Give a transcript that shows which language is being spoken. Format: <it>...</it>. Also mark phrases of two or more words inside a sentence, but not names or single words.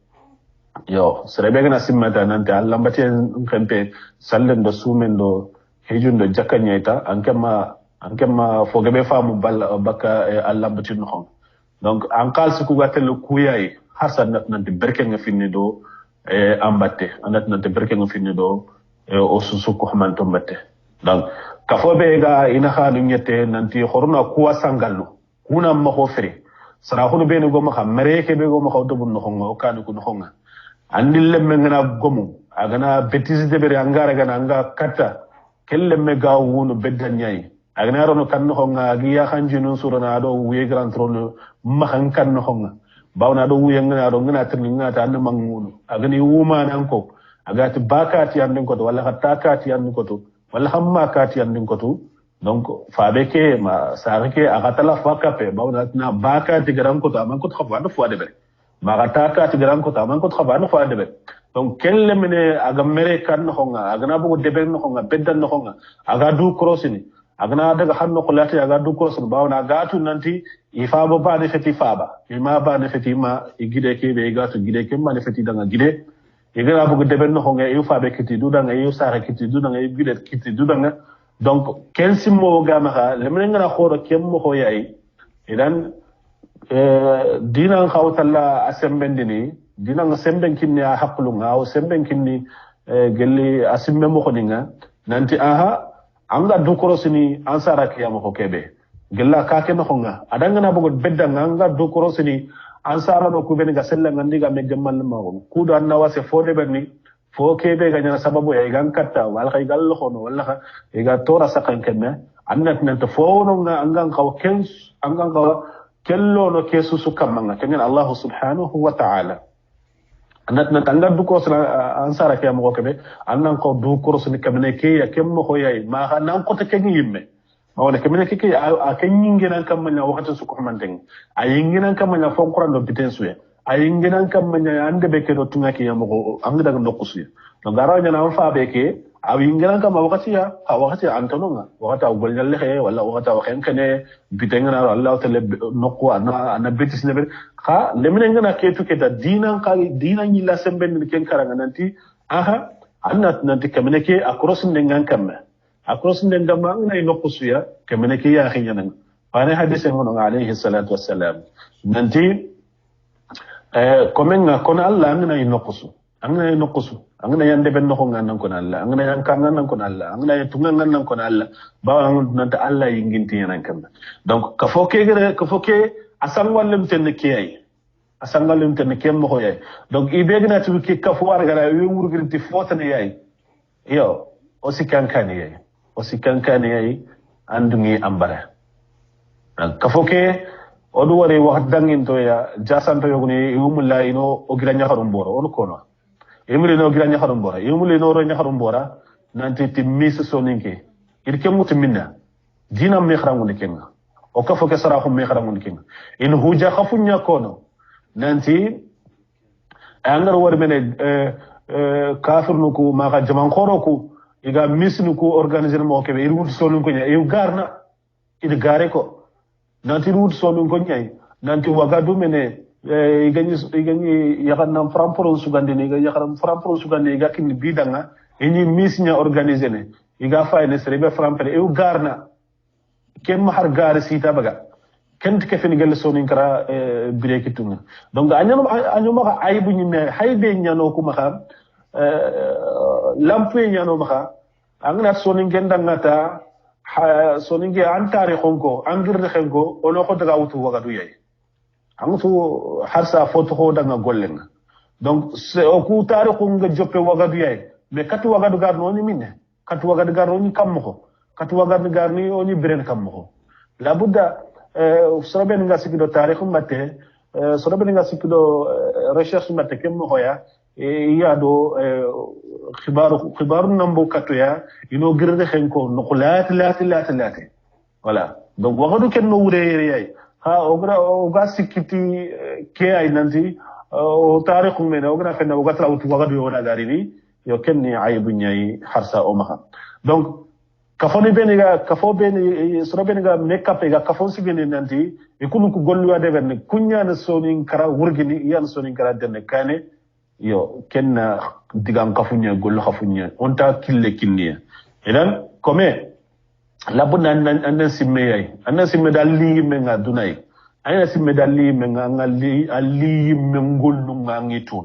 <snk>yo serebe gana simmata nante allambati kempe sallen do sumen do hejundo jakkanyaita ankema fogebe famu baka allambati no hon donc an kalsi ku gatel kuyai hasan nante berke nga finni do ambatte anat nante berke nga finni do o susu ko hamanto mbatte donc kafobe ga ina khanu nyete nanti khorna kuwa sangallu kuna ma ko fere sara khunu be go ma xam mereke be go ma xaw dobun no xonga o kanu ko no xonga andil lemme ngana gomu agana betisi de bere angara gana anga kata kelle me ga wonu beddan nyai agana rono kan no xonga gi ya xanji no surana do wiye</snk> <fr>grand trône</fr> <snk>ma xan kan no xonga bawna do wiye ngana do ngana tirni ngata an mangunu agani wuma nan ko agati bakati andin ko wala hatakati andin ko wala hamma kati andin ko donc fabeke ma sarike agatala fakape bawna na bakati garan ko ta man ko xafa do fo de be ma hatakati garan ko ta man ko xafa do fo de be donc kelle mene aga mere kan no nga aga na bugo de be no nga beddan no nga aga du crossini aga na daga hanno ko lati aga du crossini bawna gatu nanti ifa ba ne feti faba ma ba ne feti ma igide ke be gatu gide ke ma ne feti danga gide igara bugo de be no nga yu fabe kiti du danga yu sare kiti du danga yu gide kiti du danga donc ken simmo gama le men ngana khoro kem mo hoyai idan dinan khawtalla asembendini dinan semben kinni a haklu ngaw semben kinni gelli asimme mo khoninga nanti aha anga du korosini ansara kiyamo ko kebe gella ka ken khonga adanga na bugo bedda anga du korosini ansara no ku ben ga sella ngandi ga me gemmal ma ko kudo anna wase fode berni fo kebe ga nyana sababu ya igan katta wal khay gal khono wala iga tora sakan kemme annat nan to fo no nga angan kaw ken angan kaw kello no kesu su kamanga kengen</snk> <ar>الله سبحانه وتعالى</ar> <snk>annat nan tanga du ko sala ansara ke mo kebe annan ko du ko suni kamne ke ya kemmo ko yai ma nan ko te ken yimme ma wala kamne ke a ken yingina kamanya wakati su ko manten a yingina kamanya fon qur'an do bitensu ya ayinginan kamanya ande beke do tunga ke yamo anga daga nokusu no garo nyana am fa beke awinginan kam wakati ya wakati antononga wakati awgol nyalle he wala wakati waken kene bitenga Allah tele nokku ana betis ne ha lemine ngana ketu ke da dinan kali dinan yilla semben ken karanga nanti aha annat nanti kamene ke akros ndengan kamme akros ndengama ngai nokusu ya kamene ke ya khinyana bane hadise ngono</snk> <ar>عليه الصلاة والسلام</ar> <snk>nanti komenga kono Allah ngana inokusu angana yande ben no ngana kono Allah angana yankanga nan kono Allah angana tunga nan kono Allah ba nanta Allah yinginti yanan kamba donc ka foke asan wallum ten kiyai asan wallum ten kem mo hoyay donc ibegna tu ki ka fo war gara wi wurgirti fotane yayi yo o sikankani yayi andungi ambara ka foke odu wari wax dangin to ya jasanto yoguni yumulla ino ogira nyaxarum bora on kono yumule no ogira nyaxarum bora yumule no ro nyaxarum bora nanti timis soninke irke mutu minna dina me xarangu ne kenga o ka foke saraxu me xarangu ne kenga in huja xafunya kono nanti angar war mene kafir nuku maka jaman khoro ku iga misnu ku organiser mo kebe irwut sonun ko nya yu garna id gare ko nanti route sonu ko nyai nanti wagadu mene igani yakanam framporo sugande ne yakanam framporo sugande ga kin bidanga eni misnya organiser ne iga fayne serebe frampere e garna ken mahar gar sita baga ken ke fen gel sonu kara birekitunga donc anyama ka aybu nyime haybe nyano kuma xam lampe nyano maka angna sonu gendanga ta soninge antare khonko angirde khenko ono ko daga wutu wagadu yai angutu harsa foto ho daga gollenga donc se o ku tarikhu nga joppe wagadu yai mais katu wagadu gar no ni minne katu wagadu gar no ni kammo katu wagadu gar ni oni beren kammo la budda soben nga sikido tarikhu matte soben nga sikido recherche matte kemmo hoya iya do khibaru nambo katoya ino girde khenko no lati</snk> <fr>voilà donc</fr> <snk>wagadu ken no wure yey ha oga sikiti ke ay nanti o tarikhu mena oga fenna oga trawtu wagadu yo na garini yo kenni aybu nyai harsa o maha donc kafoni beniga kafo beni soro beniga makeup ga kafo sigene nanti e kunu ko gollu ade berne kunya na sonin kara wurgini yan sonin kara denne kane yo kenna digam kafunya gollu kafunya onta kille kinniya idan comme labuna anna simme dalli menga dunay ayna simme dalli menga ngalli alli mengollu ngitun</snk>